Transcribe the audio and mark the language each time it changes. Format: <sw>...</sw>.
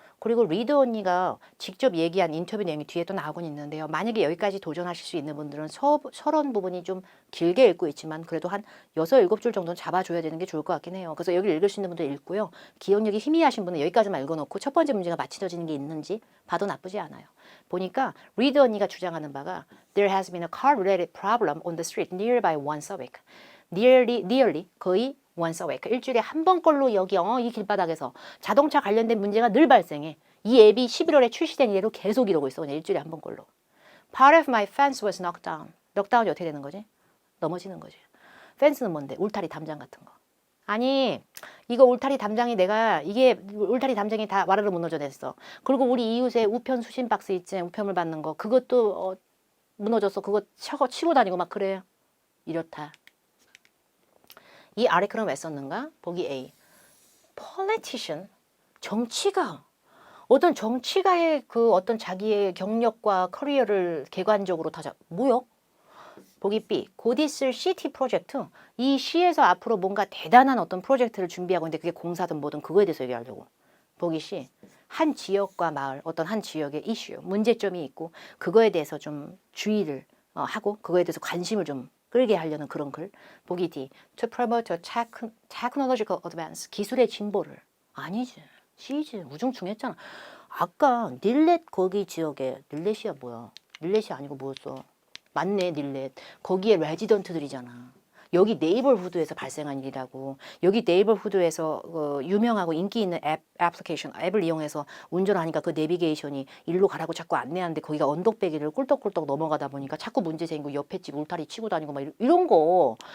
<ko>그리고 리드 언니가 직접 얘기한 인터뷰 내용이 뒤에 또 나오곤 있는데요. 만약에 여기까지 도전하실 수 있는 분들은 서론 부분이 좀 길게 읽고 있지만 그래도 한 6, 7줄 정도는 잡아줘야 되는 게 좋을 것 같긴 해요. 그래서 여기 읽을 수 있는 분들 읽고요. 기억력이 희미하신 분은 여기까지만 읽어놓고 첫 번째 문제가 맞춰지는 게 있는지 봐도 나쁘지 않아요. 보니까 리드 언니가 주장하는 바가</ko> <en>There has been a car-related problem on the street nearby once a week. nearly 거의 once a week.</en> <ko>일주일에 한 번꼴로 여기 이 길바닥에서 자동차 관련된 문제가 늘 발생해. 이 앱이 11월에 출시된 이래로 계속 이러고 있어. 그냥 일주일에 한 번꼴로.</ko> <en>Part of my fence was knocked down.</en> <ko>knockdown이 어떻게 되는 거지? 넘어지는 거지. 펜스는 뭔데? 울타리 담장 같은 거. 아니 이거 울타리 담장이 이게 울타리 담장이 다 와르르 무너져냈어. 그리고 우리 이웃에 우편 수신 박스 있지, 우편물 받는 거 그것도 무너졌어. 그거 치고 다니고 막 그래. 이렇다. 이 아리클은 왜 썼는가? 보기 A. politician, 정치가, 어떤 정치가의 그 어떤 자기의 경력과 커리어를 객관적으로 뭐요? 보기 B. 곧 있을 시티 프로젝트. 이 시에서 앞으로 뭔가 대단한 어떤 프로젝트를 준비하고 있는데 그게 공사든 뭐든 그거에 대해서 얘기하려고. 보기 C. 한 지역과 마을, 어떤 한 지역의 이슈, 문제점이 있고 그거에 대해서 좀 주의를 하고 그거에 대해서 관심을 좀 끌게 하려는 그런 글. 보기 D.</ko> <en>To promote a technological advance.</en> <ko>기술의 진보를. 아니지. C지. 우중충했잖아. 아까 닐렛 거기 지역에 닐렛이야 뭐야. 닐렛이 아니고 뭐였어. 맞네, 닐렛. 거기에 레지던트들이잖아. 여기 네이버후드에서 발생한 일이라고. 여기 네이버후드에서 유명하고 인기 있는 애플리케이션, 앱을 이용해서 운전하니까 그 내비게이션이 일로 가라고 자꾸 안내하는데 거기가 언덕배기를 꿀떡꿀떡 넘어가다 보니까 자꾸 문제 생기고 옆에 집 울타리 치고 다니고 막 이런 거.</ko>